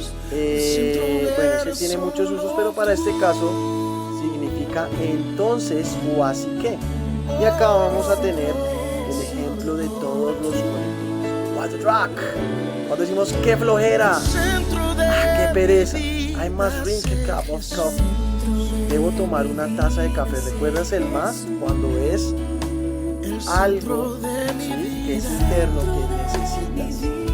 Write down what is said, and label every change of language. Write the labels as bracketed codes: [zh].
[es] bueno, ese tiene muchos usos, pero para este caso significa entonces o así que. Y acá vamos a tener el ejemplo de todos los conectores. [en] What the rock. [es] Cuando decimos qué flojera, qué pereza. [en] I must drink a cup of coffee. [es] Debo tomar una taza de café. ¿Recuerdas el más? Cuando es algo, ¿sí?, que es interno, que necesitas, ¿sí?